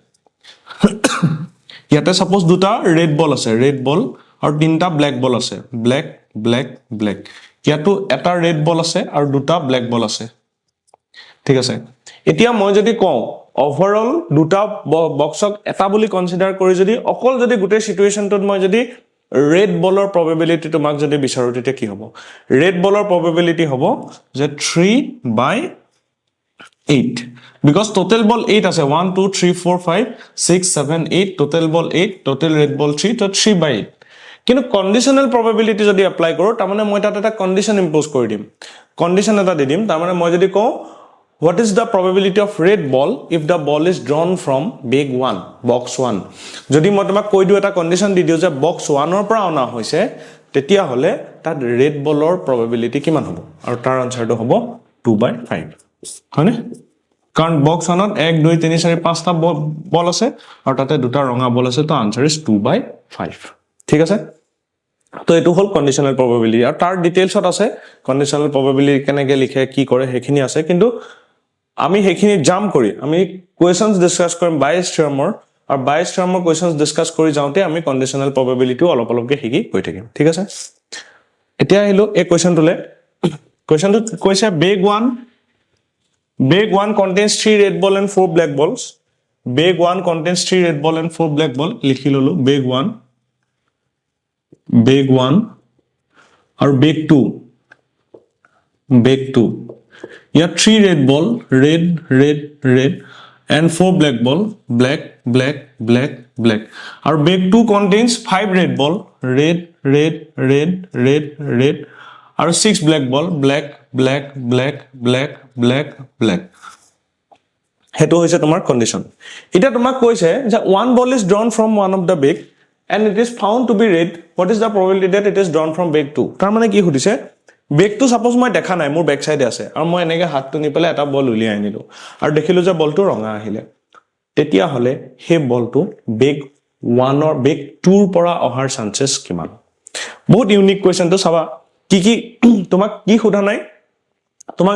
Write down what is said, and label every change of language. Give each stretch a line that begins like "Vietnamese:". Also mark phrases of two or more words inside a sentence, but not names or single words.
Assamese: ইয়াতে সাপোজ দুটা
English: red ball
Assamese: আৰু তিনটা
English: black ball
Assamese: আছে ব্ল্যাক ইয়াতো এটা
English: red ball
Assamese: আছে আৰু দুটা
English: black ball
Assamese: আছে ঠিক আছে এতিয়া মই যদি কওঁ ওভাৰঅল দুটা বক্সক এটা বুলি কনসিডাৰ কৰি যদি অকল যদি গুটে সিচুৱেশনটোত মই যদি
English: red ballৰ probability
Assamese: তোমাক যদি বিচাৰো তেতিয়া কি হ'ব
English: red ballৰ probability
Assamese: হ'ব যে 3/8
English: because total ball
Assamese: 8 আছে 1 2 3 4 5 6 7 8
English: total ball 8 total red ball
Assamese: 3 তো 3/8 কিন্তু
English: conditional probability
Assamese: যদি এপ্লাই কৰো তাৰ মানে মই তাত এটা
English: condition impose
Assamese: কৰি দিম কন্ডিশন এটা দি দিম তাৰ মানে মই যদি কওঁ
English: what is the probability of red ball if the ball is drawn from big 1 box 1
Assamese: যদি মই তোমাক কৈ দিও এটা কন্ডিশন দি দিও যে
English: box 1 ৰ
Assamese: পৰা অনা হৈছে তেতিয়া হলে তাত
English: red ballৰ probability
Assamese: কিমান হ'ব আৰু তাৰ আনসাৰটো হ'ব 2/5 হয়নে কাৰণ বক্স 1ত 1 2 3 4 5 টা বল আছে আৰু তাতে দুটা ৰঙা বল আছে তো
English: answer is 2/5
Assamese: ঠিক আছে তো এটো হল
English: conditional probability
Assamese: আৰু তাৰ ডিটেইলছত আছে
English: conditional probability
Assamese: কেনেকৈ লিখে কি কৰে হেখিনি আছে কিন্তু আমি হেখিনি জাম কৰি আমি
English: questions discuss
Assamese: কৰিম বাইছ থিয়ৰমৰ আৰু বাইছ থিয়ৰমৰ
English: questions discuss
Assamese: কৰি যাওঁতে আমি
English: conditional probability
Assamese: অলপকে হিকি কৈ থাকিম ঠিক আছে এতিয়া আহিলো এই কোৱেশ্চনটোলে কোৱেশ্চনটো কৈছে
English: Bag 1 contains 3 red ball and 4 black balls. Bag 1 contains 3 red ball and 4 black ball.
Assamese: লিখি ল'লোঁ.
English: Bag 1 or bag 2. Bag 2. Yeah, 3 red ball, red, and 4 black ball, black. Our bag 2 contains 5 red ball, red. Or 6 black ball, black.
Assamese: হেতু হৈছে তোমাৰ কন্ডিশন এটা তোমাক কৈছে যে
English: one ball is drawn from one of the bag and it is found to be red what is the probability that it is drawn from bag 2
Assamese: তাৰ মানে কি সুধিছে
English: bag two
Assamese: সাপোজ মই দেখা নাই মোৰ
English: back sideে
Assamese: আছে আৰু মই এনেকৈ হাতটো নি পেলাই এটা বল উলিয়াই আনিলো আৰু দেখিলো যে বলটো ৰঙা আহিলে তেতিয়া হলে হে বলটো
English: bag 1 or bag 2
Assamese: ৰ পৰা অহাৰ চান্সেছ কিমান বহুত
English: unique questionটো
Assamese: চাবা কি তোমাক কি সোধা নাই তোমাক